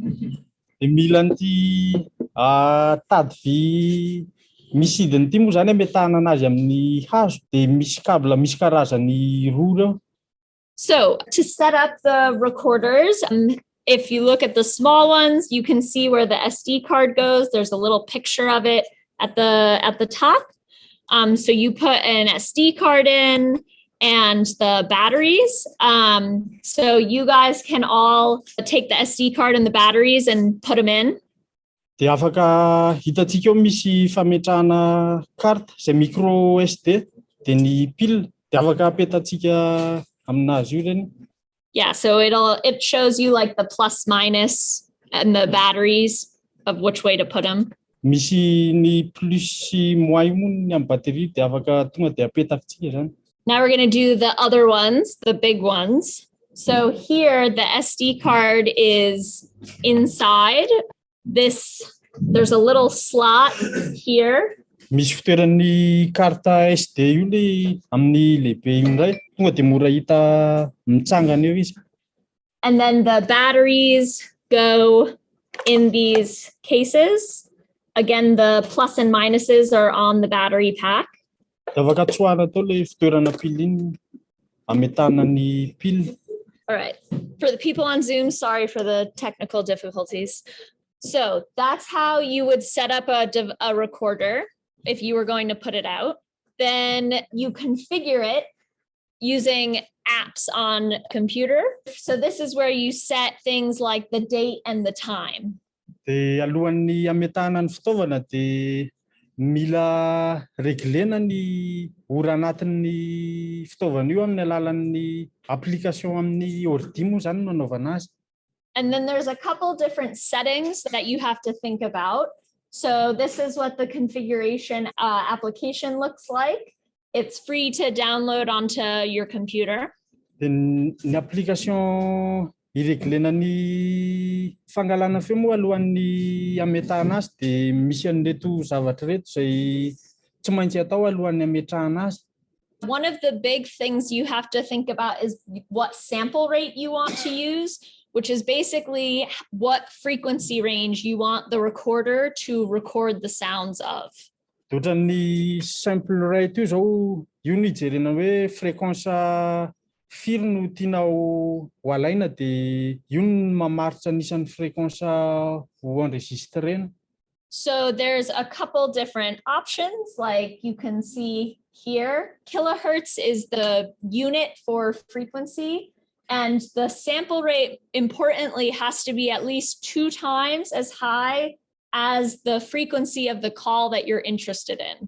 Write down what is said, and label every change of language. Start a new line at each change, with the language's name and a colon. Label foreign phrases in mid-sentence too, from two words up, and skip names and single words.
Malagasy: Mila an'ity tady vy misidiny ity moa zany ametahana anazy amin'ny hazo dia misy câble misy karazany roa reo.
English: So to set up the recorders, if you look at the small ones, you can see where the SD card goes. There's a little picture of it at the top. So you put an SD card in and the batteries. So you guys can all take the SD card and the batteries and put them in.
Malagasy: Dia afaka hitantsika eo misy fametrahana carte izay micro SD dia ny pile dia afaka apetatsika aminazy io reny.
English: Yeah, so it shows you like the plus minus and the batteries of which way to put them.
Malagasy: Misy ny plus sy moins io moa ny amin'ny batterie dia afaka tonga dia apetatsika zany.
English: Now we're going to do the other ones, the big ones. So here the SD card is inside. There's a little slot here.
Malagasy: Misy fitoeran'ny karta SD io le amin'ny lehibe io indray tonga dia mora hita mitsangana eo izy.
English: And then the batteries go in these cases. Again, the plus and minuses are on the battery pack.
Malagasy: Afaka tsoahana tao le fitoerana pile iny ametahana ny pile.
English: All right. For the people on Zoom, sorry for the technical difficulties. So that's how you would set up a recorder if you were going to put it out. Then you configure it using apps on computer. So this is where you set things like the date and the time.
Malagasy: Dia alohan'ny ametahana ny fitaovana dia mila reglena ny ora anatin'ny fitaovana io amin'ny alalan'ny application amin'ny ordi moa zany no anaovana azy.
English: And then there's a couple different settings that you have to think about. So this is what the configuration application looks like. It's free to download onto your computer.
Malagasy: Ny application ireglena ny fangalana feo moa alohan'ny ametahana azy dia misy an'ireto zavatra reto izay tsy maintsy atao alohan'ny ametrahana azy.
English: One of the big things you have to think about is what sample rate you want to use, which is basically what frequency range you want the recorder to record the sounds of.
Malagasy: Ohatran'ny
English: sample rate
Malagasy: io zao io ny jerena hoe fréquence firy no tianao ho alaina dia io no mamaritra anisan'ny fréquence ho enregistrena.
English: So there's a couple different options, like you can see here. Kilohertz is the unit for frequency, and the sample rate, importantly, has to be at least 2 times as high as the frequency of the call that you're interested in.